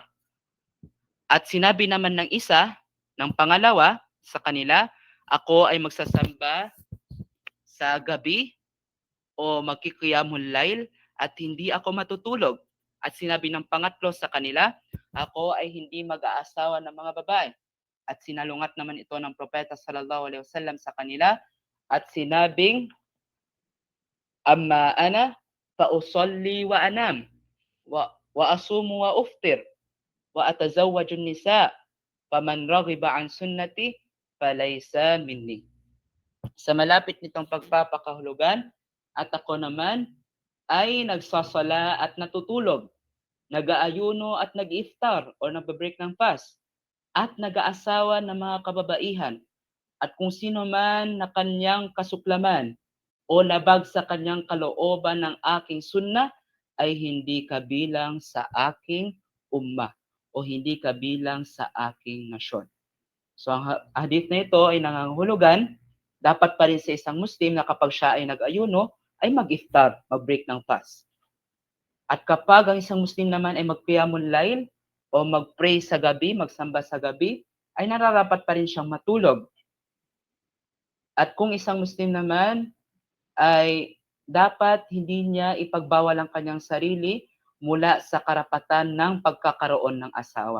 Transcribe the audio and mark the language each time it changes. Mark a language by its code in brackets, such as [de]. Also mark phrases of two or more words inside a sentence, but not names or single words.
[tl] At sinabi naman ng pangalawa sa kanila, ako ay magsasamba sa gabi o magkikiyamul layl at hindi ako matutulog. At sinabi ng pangatlo sa kanila, ako ay hindi mag-aasawa ng mga babae. At sinalungat naman ito ng Propeta [ar] صلى الله عليه وسلم [tl] sa kanila at sinabing, [ar] أما أنا فأصلي وأنام وأصوم وأفطر وأتزوج النساء فمن رغب عن سنتي فليس مني. [tl] Sa malapit nitong pagpapakahulugan at ako naman ay nagsasala at natutulog, nag-aayuno at nag-iftar o nagbe-break ng fast at nag-aasawa ng mga kababaihan at kung sino man na kanyang kasuklaman o labag sa kanyang kalooban ng aking sunna ay hindi kabilang sa aking ummah o hindi kabilang sa aking nasyon. So ang hadith na ito ay nangangahulugan, dapat pa rin sa isang Muslim na kapag siya ay nag-ayuno, ay mag-iftar, mag-break ng fast. At kapag ang isang Muslim naman ay mag- [ar] قيام الليل [tl] o mag-pray sa gabi, magsamba sa gabi, ay nararapat pa rin siyang matulog. At kung isang Muslim naman ay dapat hindi niya ipagbawal ang kanyang sarili mula sa karapatan ng pagkakaroon ng asawa.